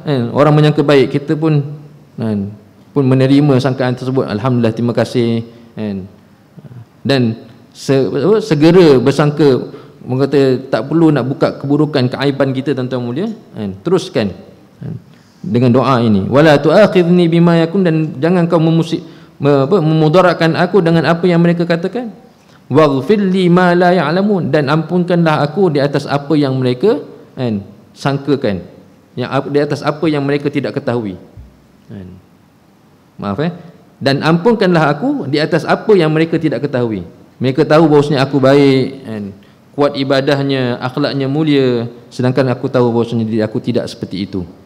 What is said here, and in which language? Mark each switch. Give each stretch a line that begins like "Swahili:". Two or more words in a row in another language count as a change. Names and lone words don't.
Malay: Orang menyangka baik, kita pun menerima sangkaan tersebut. Alhamdulillah, terima kasih. Dan segera bersangka, mengata tak perlu nak buka keburukan, keaiban kita, tuan-tuan mulia. Teruskan dengan doa ini.
Arabic: Wala tu'akhidni bima yakun,
Malay: dan jangan kau memudaratkan aku dengan apa yang mereka katakan.
Arabic: Waghfir li ma la ya'lamun,
Malay: dan ampunkanlah aku di atas apa yang mereka sangkakan, yang di atas apa yang mereka tidak ketahui. Maaf dan ampunkanlah aku di atas apa yang mereka tidak ketahui. Mereka tahu bahawasanya aku baik, kuat ibadahnya, akhlaknya mulia, sedangkan aku tahu bahawasanya diri aku tidak seperti itu.